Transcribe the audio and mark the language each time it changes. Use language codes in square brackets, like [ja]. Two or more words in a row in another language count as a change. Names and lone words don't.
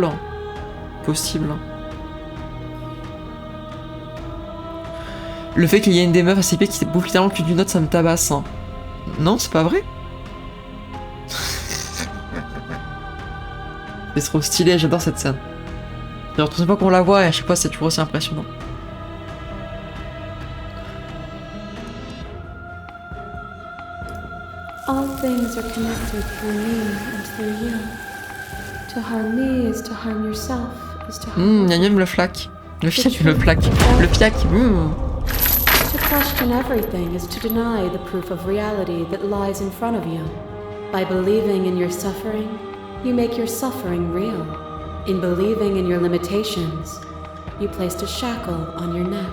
[fr] Possible. Le fait qu'il y ait une des meufs à ses pieds qui bouffe littéralement le cul d'une autre, ça me tabasse. Hein. Non, c'est pas vrai. C'est trop stylé, j'adore cette scène. Genre, toute fois qu'on la voit, et à chaque fois, c'est toujours aussi impressionnant. [en] All things are connected through me and through you. To harm me is to harm yourself, is to harm le flac. Le fiac, le flac. Le fiac, To question everything is to deny the proof of reality that lies in front of you. By believing in your suffering, you make your suffering real. In believing in your limitations, you placed a shackle on your neck.